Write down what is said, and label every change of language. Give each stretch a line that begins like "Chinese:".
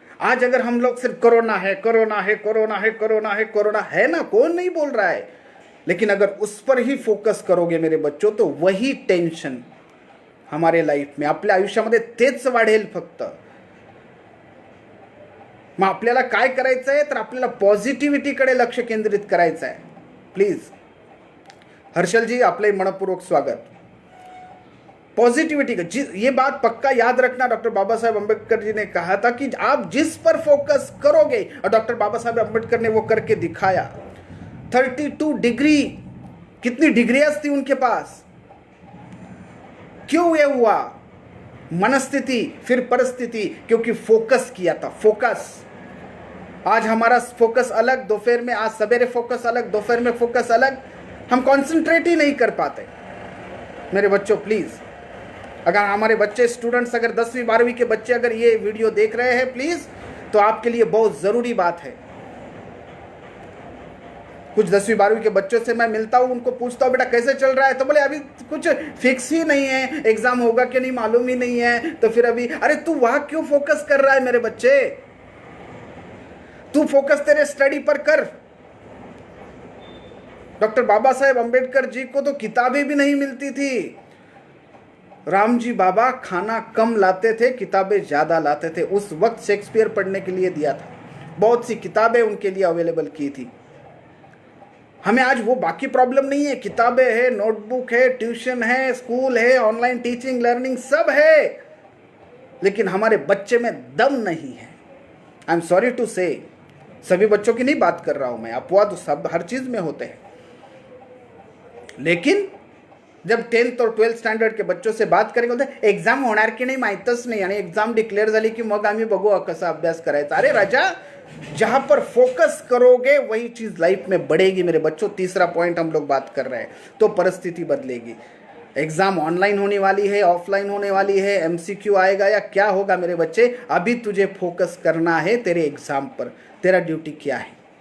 Hindi: आज अगर हम लोग सिर्फ कोरोना है, कोरोना है, कोरोना है, कोरोना है, कोरोना है ना, कौन नहीं बोल रहा है, लेकिन अगर उस पर ही फोकस करोगे मेरे बच्चों, तो वही टेन्शन हमारे लाईफ में,
Marathi: आपल्या आयुष्यामध्ये तेच वाढेल फक्त. मग आपल्याला काय करायचं आहे, तर आपल्याला पॉझिटिव्हिटीकडे लक्ष केंद्रित करायचं आहे. प्लीज हर्षल जी, आपले मनपूर्वक स्वागत.
Hindi: पॉजिटिविटी का ये बात पक्का याद रखना. डॉक्टर बाबा साहेब अम्बेडकर जी ने कहा था कि आप जिस पर फोकस करोगे, और डॉक्टर बाबा साहेब अम्बेडकर ने वो करके दिखाया. 32 डिग्री, कितनी डिग्रियां थी उनके पास. क्यों ये हुआ? मनस्थिति, फिर परिस्थिति, क्योंकि फोकस किया था. फोकस. आज हमारा फोकस अलग, दोपहर में, आज सवेरे फोकस अलग, दोपहर में फोकस अलग. हम कॉन्सेंट्रेट ही नहीं कर पाते. मेरे बच्चों प्लीज, अगर हमारे बच्चे स्टूडेंट्स, अगर 10वीं 12वीं के बच्चे अगर ये वीडियो देख रहे हैं, प्लीज, तो आपके लिए बहुत जरूरी बात है. कुछ 10वीं 12वीं के बच्चों से मैं मिलता हूँ, उनको पूछता हूँ बेटा कैसे चल रहा है, तो बोले अभी कुछ फिक्स ही नहीं है, एग्जाम होगा कि नहीं मालूम ही नहीं है. तो फिर अभी, अरे तू वहां क्यों फोकस कर रहा है मेरे बच्चे? तू फोकस तेरे स्टडी पर कर. डॉक्टर बाबा साहेब अम्बेडकर जी को तो किताबें भी नहीं मिलती थी. रामजी बाबा खाना कम लाते थे, किताबें ज्यादा लाते थे. उस वक्त शेक्सपियर पढ़ने के लिए दिया था, बहुत सी किताबें उनके लिए अवेलेबल की थी. हमें आज वो बाकी प्रॉब्लम नहीं है. किताबें है, नोटबुक है, ट्यूशन है, स्कूल है, ऑनलाइन टीचिंग लर्निंग सब है, लेकिन हमारे बच्चे में दम नहीं है.
English: I am sorry to say,
Hindi: सभी बच्चों की नहीं बात कर रहा हूं मैं, अपवाद तो सब हर चीज में होते हैं. लेकिन जब 10th और 12th स्टँडर्ड के बच्चों से बात करेंगे, बोलते
Marathi: एक्झाम होणार की नाही माहीतच नाही, आणि एक्झाम डिक्लेअर झाली की मग आम्ही बघू कसा अभ्यास करायचा.
Hindi: अरे राजा, जहां पर फोकस करोगे वही चीज लाइफ में बढ़ेगी मेरे बच्चों. तीसरा पॉइंट हम लोग बात कर रहे हैं, तो परिस्थिति बदलेगी. एग्जाम ऑनलाइन होने वाली है, ऑफलाइन होने वाली है, MCQ आएगा या क्या होगा मेरे बच्चे, अभी तुझे फोकस करना है तेरे एग्जाम पर. तेरा ड्यूटी क्या है?